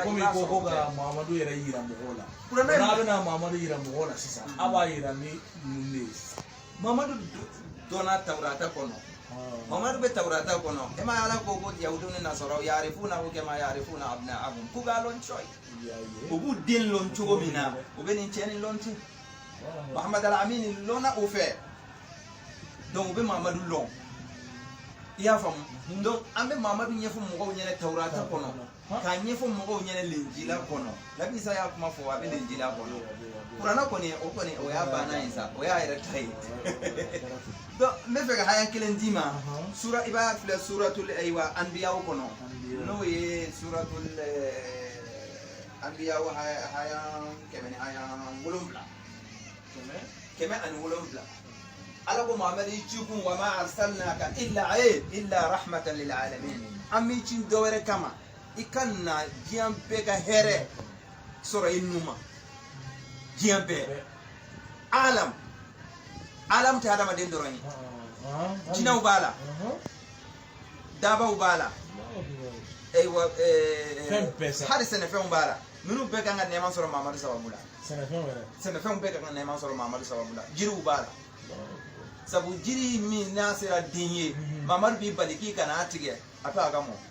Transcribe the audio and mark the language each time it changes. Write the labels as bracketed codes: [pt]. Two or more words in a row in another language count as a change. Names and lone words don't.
[bm] komi ko ko ka Mamadu yɛrɛ yira mɔgɔw la n'a bɛna Mamadu yira mɔgɔw la sisan a b'a yira ni mun de ye Mamadu dɔnna Tawurata kɔnɔ Mamadu bɛ Tawurata kɔnɔ e ma ala ko ko yahudu ni nasaraw yarifuna ko [ar] كما يعرفون أبناءهم [bm] k'u k'a lɔn coyi u b'u den lɔn cogo min na u bɛ nin cɛ nin lɔn ten Muhammad al-Amin lɔnna o fɛ donc u bɛ Mamadu lɔn i y'a faamu donc an bɛ Mamadu ɲɛfɔ mɔgɔw ɲɛna Tawurata kɔnɔ k'a ɲɛfɔ mɔgɔw ɲɛna Linjila kɔnɔ Nabi Isa y'a kuma fɔ a bɛ Linjila kɔnɔ kuranɛ kɔni o y'a banna ye sa o y'a yɛrɛ ta ye donc n bɛ fɛ ka haya kelen d'i ma sura i b'a filɛ suratul ayiwa anbiyaw kɔnɔ n'o ye suratul anbiyaw haya kɛmɛ ni haya 7 kɛmɛ ani 7 ala ko Muhammad i ci kun [ar] وما أرسلناك إلا رحمة للعالمين [bm] an b'i ci dɔ wɛrɛ kama i ka na diɲɛ bɛɛ ka hɛrɛ sɔrɔ i nu ma diɲɛ bɛɛ alam tɛ adamaden dɔrɔn ye jinɛw b'a la dabaw b'a la hali sɛnɛfɛnw b'a la minnu bɛɛ kan ka nɛɛma sɔrɔ Mamadu sababu la sɛnɛfɛnw bɛɛ kan ka nɛɛma sɔrɔ Mamadu sababu la jiriw b'a la sabu jiri min n'a sera den ye Mamadu b'i bali k'i kana a tigɛ a to a ka mɔ